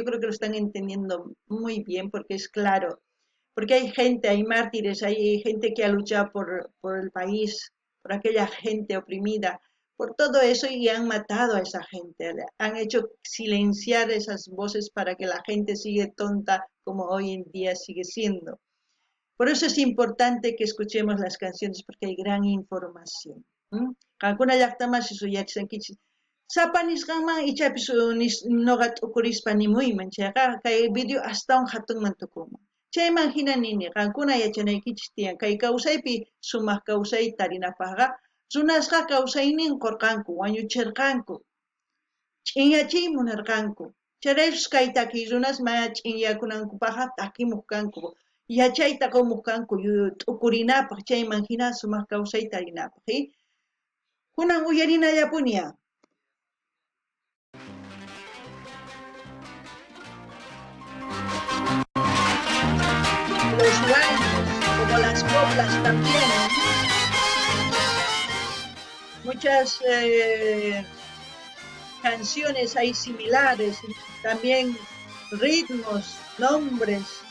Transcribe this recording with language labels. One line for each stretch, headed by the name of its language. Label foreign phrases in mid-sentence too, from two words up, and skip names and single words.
Spanish: creo que lo están entendiendo muy bien porque es claro, porque hay gente, hay mártires, hay gente que ha luchado por el país, por aquella gente oprimida, por todo eso y han matado a esa gente, han hecho silenciar esas voces para que la gente siga tonta como hoy en día sigue siendo. Por eso es importante que escuchemos las canciones porque hay gran información.
Quechua: Kankuna llaqtaman suyarisankichis. Sapa nisqanman ichapis noqa t'ukurispa nimuyman chayqa kay video astawan hatunman tukunman. Chayman hina nini qankuna yachanaykichis tiyan kay kawsaypi sumaq kawsay tarinapaqqa runasqa kawsaynin qurqanku wañuchirqanku ch'inyachiy munarqanku. Chayraykus kay takiy runasma ch'inyakunankupaqqa takimuq kanku. Yachayta qumuq kanku t'ukurinapaq chayman hina sumaq kawsay tarinapaq. Kunan uyarinallapuña.
Spanish: Los ranchos, como las coplas también. Muchas canciones hay similares, también ritmos, nombres.